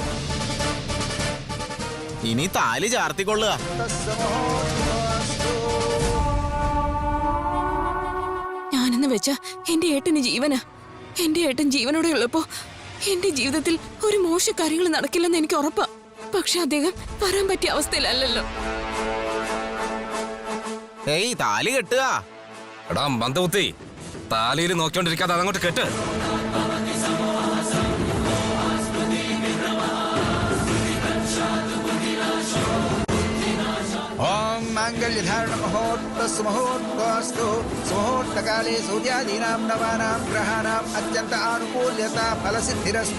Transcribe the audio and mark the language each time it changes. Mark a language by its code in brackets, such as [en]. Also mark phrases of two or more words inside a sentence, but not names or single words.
[ml] ഇനി താലി ചാർത്തിക്കൊള്ളുക. [sa] तस्य महोत्तरस्तु. [ml] ഞാനെന്ന് വെച്ച എന്റെ ഏട്ടന് ജീവനാ. എന്റെ ഏട്ടൻ ജീവനോടെ ഉള്ളപ്പോ എന്റെ ജീവിതത്തിൽ ഒരു മോശ കാര്യങ്ങൾ നടക്കില്ലെന്ന് എനിക്ക് ഉറപ്പാ. പക്ഷെ അദ്ദേഹം വരാൻ പറ്റിയ അവസ്ഥയിലല്ലല്ലോ. ഏയ് താലി കെട്ടുക. എടാ മന്ദബുദ്ധി, താലിയിൽ നോക്കിക്കൊണ്ടിരിക്കാതെ അതങ്ങോട്ട് കെട്ട്. [sa] ओम मांगल्यधारण महोत्तरस्य महोत्तरस्तु. सुमहोत्तकाले सूर्यादीनां नवानां ग्रहाणां अत्यन्त अनुकूल्यता फलसिद्धिरस्तु.